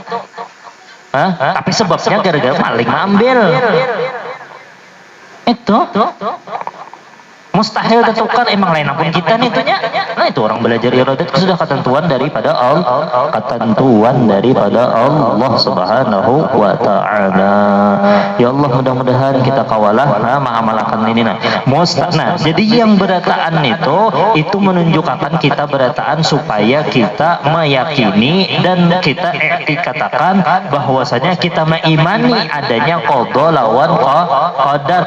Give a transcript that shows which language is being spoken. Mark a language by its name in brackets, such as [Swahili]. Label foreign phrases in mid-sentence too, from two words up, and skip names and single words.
[Indonesian] Tapi sebabnya gara-gara maling mengambil itu mustahil tertukar, emang lain ampun kita nih tuhnya. Nah itu orang belajar iradat sudah ketentuan daripada Allah, Allah [Arabic] سبحانه وتعالى. [Indonesian] Ya Allah, mudah-mudahan kita kawalah mengamalkan ini jadi yang berataan itu menunjukkan kita berataan supaya kita meyakini dan kita katakan bahwasanya kita mengimani adanya qada lawan qadar.